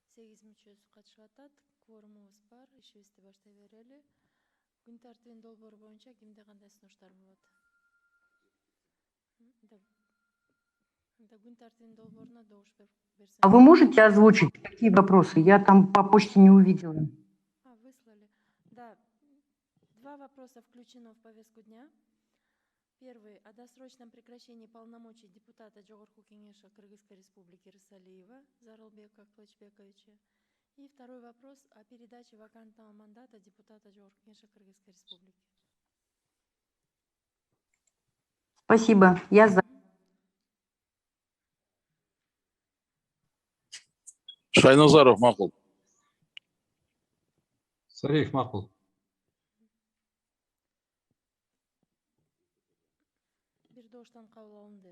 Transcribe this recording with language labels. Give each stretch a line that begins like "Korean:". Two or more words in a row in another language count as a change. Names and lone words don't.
Kyrgyz: 8 мүчөсү катышып атат. Кворумубуз бар, ишибизди баштай берели. Күн тартибинин долбоору боюнча кимде кандай сунуштар болот? Күн тартибинин долбооруна добуш берсеңиз.
Russian: А вы можете озвучить, какие вопросы? Я там по почте не увидела. Выслали. Да, 2 вопроса включено в повестку дня. Первый — о досрочном прекращении полномочий депутата Жогорку Кеңеша Кыргызской Республики Рысалиева Зарылбека Кылычбековича. И второй вопрос — о передаче вакантного мандата депутата Жогорку Кеңеша Кыргызской Республики. Спасибо. Я за.
Kyrgyz: Шайназаров макул. Сарыев макул. Бир добуштан кабыл алынды.